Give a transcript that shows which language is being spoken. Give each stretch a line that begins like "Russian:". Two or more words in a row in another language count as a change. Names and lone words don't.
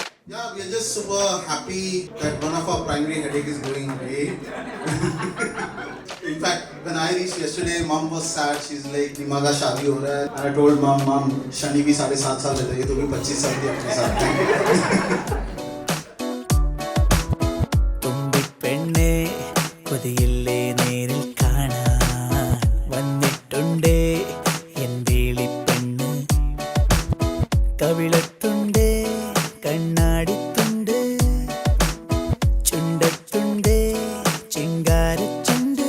English: Yeah, we are just super happy that one of our primary headache is going away. In fact, when I reached yesterday, mom was sad. She's like,
Hindi: "निमा का शादी हो रहा है."
English: And I told mom,
Hindi: शनि भी 7.5 साल रहता है, तो भी 25 साल की अपने साथ है.
Malayalam: തുമ്പിപ്പെണ്ണേ കൊതിയില്ലേ നേരിൽ കാണാൻ വന്നിട്ടുണ്ടേ എൻ വേളിപ്പെണ്ണ് കവിളത്തുണ്ടേ കണ്ണാടിത്തുണ്ട് ചുണ്ടത്തുണ്ടേ ചിങ്കാരച്ചുണ്ട്